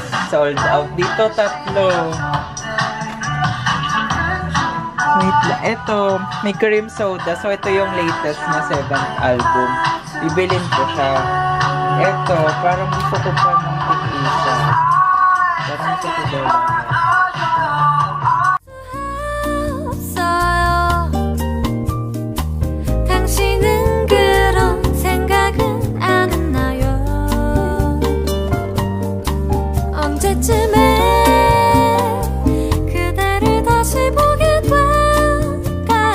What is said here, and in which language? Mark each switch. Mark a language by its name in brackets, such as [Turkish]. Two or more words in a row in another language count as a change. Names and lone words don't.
[English] Sold out. [Filipino] Dito, 3. Wait lang. Ito, may [English] cream soda. [Filipino] So, ito yung latest na 7th album. Bibilin ko siya. Ito, parang gusto ko pa ng tig-isa. Parang gusto ko daw lang. [Korean] 없어요. 당신은 그런 생각은 안 했나요? 언제쯤에 그대를 다시 보게 될까?